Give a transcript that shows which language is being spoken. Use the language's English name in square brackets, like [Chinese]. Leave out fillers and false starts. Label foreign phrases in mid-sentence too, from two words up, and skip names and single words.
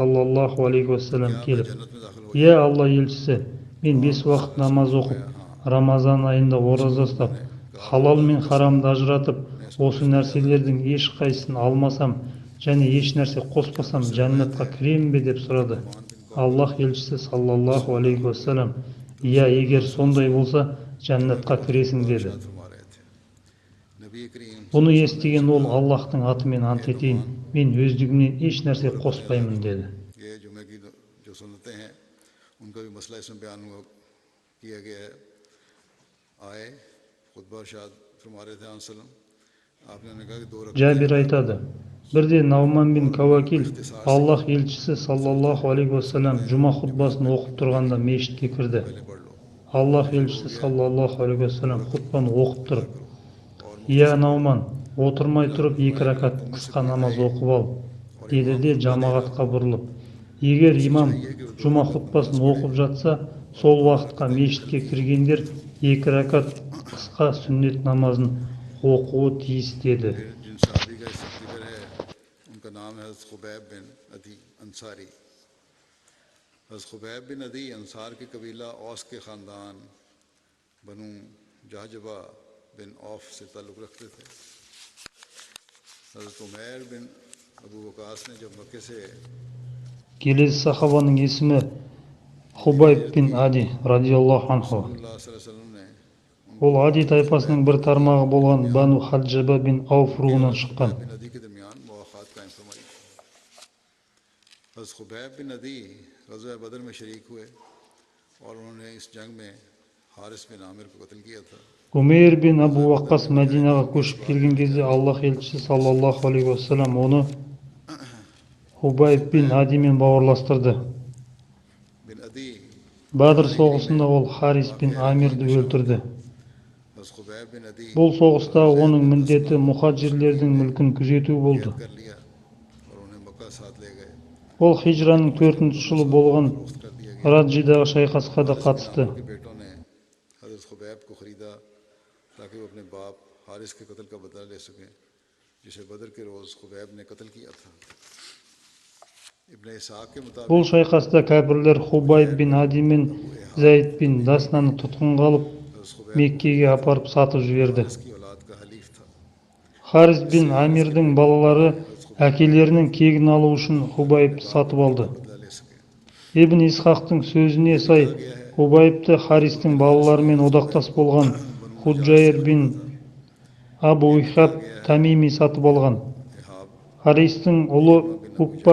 [Arabic] صلى الله عليه [Hindi] तो [Kazakh] уассалам [Hindi] क्या मैं [Kazakh] келіп, [Hindi] जन्नत में दाखिल हो [Kazakh] иә [Hindi] जाऊंगा? [Kazakh] Алла елшісі, мен [Hindi] तो 5 आप [Kazakh] уақыт [Arabic] صلى الله عليه [Kazakh] намаз [Hindi] वसल्लम ने [Kazakh] оқып, [Hindi] फरमाया हाँ। [Kazakh] Рамазан айында [Hindi] इस [Kazakh] ораза [Hindi] पर [Kazakh] ұстап, [Hindi] उन्होंने कहा [Kazakh] халал [Hindi] खुदा [Kazakh] мен [Hindi] की कसम [Kazakh] харамды ажыратып, [Hindi] मैं इसको [Kazakh] осы [Hindi] कुछ भी इजाज़ा न [Kazakh] нәрселердің [Hindi] करूंगा। [Kazakh] ешқайсысын алмасам және еш нәрсе қоспасам [Hindi] जाबिर से रवायत [Kazakh] жәннатқа [Hindi] है [Kazakh] кіремін бе деп [Hindi] कि [Kazakh] сұрады. [Hindi] नौमान बिन कौकल [Kazakh] Аллах елшісі [Arabic] صلى الله عليه [Hindi] रसूलुल्लाह हुए [Kazakh] уассалам, [Hindi] तो [Kazakh] иә егер [Hindi] रसूलुल्लाह [Kazakh] сондай [Arabic] صلى الله عليه [Kazakh] болса [Hindi] वसल्लम जमा के [Kazakh] жәннатқа [Hindi] रोज़े की [Kazakh] кіресің [Hindi] दुआ [Kazakh] деді. [Hindi] इरशाद फरमा रहे थे। नबी करीम [Kazakh] Бұны [Arabic] صلى الله عليه وسلم [Hindi] ने [Kazakh] естіген [Hindi] उनसे [Kazakh] ол [Hindi] कहा [Kazakh] Аллахтың атымен ант [Hindi] ए [Kazakh] етейін, [Hindi] नौमान [Kazakh] мен өздігімнен еш нәрсе [Hindi] दो रकातें अदा [Kazakh] қоспаймын [Hindi] करो। [Kazakh] деді. [Hindi] ये जुमे की जो सुन्नतें हैं उनका भी मसला इसमें बयान हुआ किया गया है। आए खुतबा इरशाद फरमा रहे थे वसल्लम, आपने उन्हें कहा कि दो रकातें [Kazakh] Джабир [Hindi] अदा करो [Kazakh] айтады, бірде Науман бин [Hindi] और [Kazakh] Кауакил [Hindi] इख्तिसार से [Kazakh] Аллах [Hindi] करो। [Kazakh] елшісі [Hindi] सिर्फ [Kazakh] саллаллаху [Hindi] दो [Kazakh] алейхи [Hindi] जो [Kazakh] уассалам [Hindi] सुन्नतें [Kazakh] жұма [Hindi] जुमे [Kazakh] хутбасын [Hindi] में [Kazakh] оқып тұрғанда мешітке [Hindi] वो [Kazakh] кірді. [Hindi] पहले पढ़ लो। [Kazakh] Аллах [Hindi] फिर शुरू हो [Kazakh] елшісі [Hindi] गया [Arabic] صلى الله عليه [Hindi] दो [Kazakh] уассалам [Hindi] रकातें [Kazakh] хутбаны оқып [Hindi] अदा [Kazakh] тұрып, [Hindi] करो और [Kazakh] иә [Hindi] मुख्तसर पढ़ो। [Kazakh] Науман, отырмай [Hindi] फिर [Kazakh] тұрып [Hindi] आपने 2 फरमाया कि [Kazakh] ракат [Hindi] तुम में से [Kazakh] қысқа [Hindi] कोई [Kazakh] намаз [Hindi] आए [Kazakh] оқып ал, [Hindi] और [Kazakh] деді [Hindi] इमाम [Kazakh] де [Hindi] खुतबा देगा [Kazakh] жамағатқа бұрылып, [Hindi] तो [Kazakh] егер [Hindi] उसे [Kazakh] имам [Hindi] चाहिए कि वो दो [Kazakh] жұма [Hindi] रकात [Kazakh] хутбасын [Hindi] नमाज पढ़े [Kazakh] оқып жатса, [Hindi] और [Kazakh] сол [Hindi] दोनों [Kazakh] уақытқа [Hindi] रकातें [Kazakh] мешітке [Hindi] हल्की हों। [Kazakh] кіргендер 2 ракат қысқа сүннет намазын оқуы тиіс деді. [Hindi] फिर जिन सहाबी का इस जिक्र है उनका नाम है हज़रत खुबैब बिन अदी अंसारी। हज़रत खुबैब बिन अदी अंसार के कबीला औस के ख़ानदान बनु जहजबा बिन औफ से ताल्लुक़ रखते थे। हज़रत उमैर बिन अबू वकास ने जब मक्के से [Kazakh] Келесі сахабаның есімі [Hindi] मदीने [Kazakh] Хубайб [Hindi] हिजरत [Kazakh] бин [Hindi] की [Kazakh] Ади [Arabic] رضي الله عنه. [Hindi] रसूलुल्लाह [Arabic] صلى الله عليه وسلم [Hindi] ने [Kazakh] Ол [Hindi] उनको [Kazakh] Ади [Hindi] हज़रत [Kazakh] тайпасының [Hindi] खुबैब [Kazakh] бір [Hindi] बिन अदी [Kazakh] тармағы [Hindi] के [Kazakh] болған [Hindi] दरमियान [Kazakh] Бану Хаджаба бин Ауф [Hindi] उनके [Kazakh] руынан [Hindi] हज़रत [Kazakh] шыққан. [Hindi] खुबैब बिन अदी के दरमियान मुवाख़ात कायम फरमाई। हज़रत खुबैब बिन अदी ग़ज़वा बदर में शरीक हुए और उन्होंने इस जंग में हारिस बिन आमिर को कत्ल किया था। [Kazakh] Умейр бин Абу [Hindi] ग़ज़वा बदर [Kazakh] Ваққас [Hindi] में [Kazakh] Мәдинаға [Hindi] मुजाहिदीन के [Kazakh] көшіп [Hindi] इसबाब [Kazakh] келген [Hindi] में [Kazakh] кезде [Hindi] लिखा है [Kazakh] Аллах елшісі [Hindi] कि [Arabic] صلى الله عليه وسلم [Kazakh] оны [Hindi] हज़रत [Kazakh] Хубайб бин [Hindi] खुबैब [Kazakh] Адимен бауырластырды. [Hindi] बिन अदी [Kazakh] Бадр [Hindi] कारीगरी में [Kazakh] соғысында ол Харис [Hindi] वाक़ [Kazakh] бин [Hindi] अजीब [Kazakh] Амирді [Hindi] में शामिल [Kazakh] өлтірді. [Hindi] है। हज़रत खुबैब बिन अदी [Kazakh] Бұл соғыста [Hindi] हज़रत ज़ैद [Kazakh] оның [Hindi] बिन [Kazakh] міндеті [Hindi] अस्लम को [Kazakh] мұхаджирлердің [Hindi] मुशरिकीन ने [Kazakh] мүлкін күзету болды. [Hindi] कैद कर लिया और उन्हें मक्का साथ ले गए। [Kazakh] Ол [Hindi] मक्के [Kazakh] хижраның [Hindi] पहुंचकर [Kazakh] 4-ші [Hindi] उनको [Kazakh] жылы [Hindi] नस्ल [Kazakh] болған [Hindi] फरोख्त कर दिया गया। [Kazakh] Раджидағы шайқасқа да [Hindi] हारिस बिन [Kazakh] қатысты. [Hindi] आमिर के बेटों ने हज़रत खुबैब को ख़रीदा ताकि वो अपने बाप हारिस के कत्ल का बदला ले सकें जिसे बदर के रोज़ खुबैब ने कत्ल किया था। इब्न इसहाक़ के [Kazakh] Бұл [Hindi] मुताबिक [Kazakh] шайқаста кәпірлер Хубайб [Hindi] उजैर [Kazakh] бин [Hindi] बिन [Kazakh] Ади мен [Hindi] अबू इहाब [Kazakh] Зәйд бин [Hindi] तमीमी [Kazakh] Даснаны тұтқынға алып [Hindi] हज़रत खुबैब को [Kazakh] Меккеге [Hindi] ख़रीदा था [Kazakh] апарып сатып [Hindi] जो [Kazakh] жіберді. [Hindi] हारिस की औलाद का हलीफ था। [Kazakh] Харис бин [Hindi] इससे हारिस के [Kazakh] Амирдің [Hindi] बेटे [Kazakh] балалары [Hindi] ने हज़रत खुबैब को [Kazakh] әкелерінің [Hindi] ख़रीदा [Kazakh] кегін алу үшін [Hindi] ताकि अपने [Kazakh] Хубайбты [Hindi] बाप [Kazakh] сатып [Hindi] के कत्ल [Kazakh] алды. [Hindi] का बदला ले सके। [Kazakh] Ибн Исхақтың сөзіне [Hindi] ये [Kazakh] сай, [Hindi] लिखा गया है [Kazakh] Хубайбты [Hindi] कि नदर [Kazakh] Харистің [Hindi] बिन हारिस ने [Kazakh] балаларымен [Hindi] हज़रत [Kazakh] одақтас [Hindi] खुबैब को [Kazakh] болған [Hindi] बनु नजाश से [Kazakh] Худжайр бин [Hindi] ख़रीदा था। [Kazakh] Абу [Hindi] ये लिखा [Kazakh] Ихаб [Hindi] गया है [Kazakh] Тамими сатып [Hindi] कि [Kazakh] алған. [Hindi] अबू इहाब [Kazakh] Харистің ұлы [Hindi] इक्रमा बिन अबू [Kazakh] Уқба